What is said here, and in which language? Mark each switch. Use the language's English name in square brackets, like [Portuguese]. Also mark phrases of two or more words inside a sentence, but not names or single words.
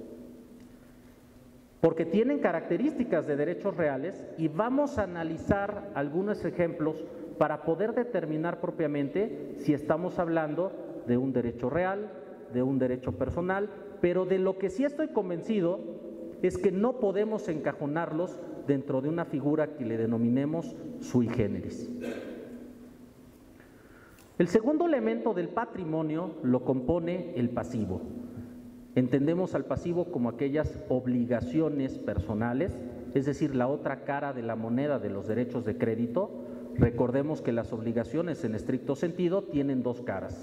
[Spanish] porque tienen características de derechos reales, y vamos a analizar algunos ejemplos para poder determinar propiamente si estamos hablando de un derecho real, de un derecho personal, pero de lo que sí estoy convencido es que no podemos encajonarlos dentro de una figura que le denominemos [Latin] sui generis. [Spanish] El segundo elemento del patrimonio lo compone el pasivo. Entendemos al pasivo como aquellas obligaciones personales, es decir, la otra cara de la moneda de los derechos de crédito. Recordemos que las obligaciones en estricto sentido tienen dos caras.